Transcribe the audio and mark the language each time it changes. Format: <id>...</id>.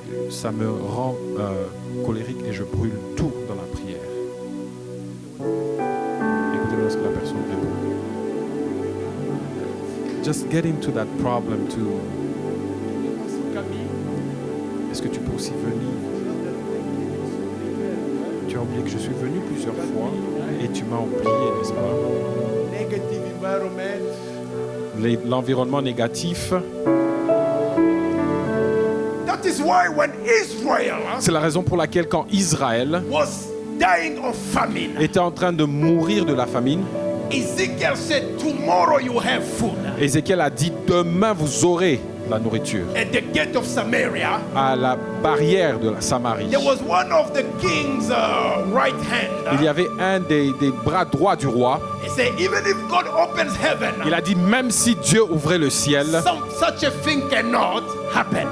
<fr>ça me rend colérique et je brûle tout dans la prière. Écoutez-moi ce que la personne répond.</fr> <en>Just get into that problem too.</en> <fr>Est-ce que tu peux aussi venir? Tu as oublié que je suis venu plusieurs fois et tu m'as oublié, n'est-ce pas?</fr> <en>Negative environment.</en> <fr>L'environnement négatif,</fr> <en>That is why when Israel</en> <fr>c'est la raison pour laquelle quand Israël</fr> <en>was dying of famine,</en> <fr>était en train de mourir de la famine,</fr> <en>Ezekiel said, tomorrow you have food.</en> <fr>Ézéchiel a dit demain vous aurez la nourriture.</fr> <en>At the gate of Samaria,</en> <fr>À la barrière de la Samarie,</fr> <en>there was one of the king's right hand.</en> <fr>il y avait un des bras droits du roi.</fr> <en>He said, even if God opens heaven,</en> <fr>Il a dit même si Dieu ouvrait le ciel,</fr> <en>such a thing cannot happen.</en>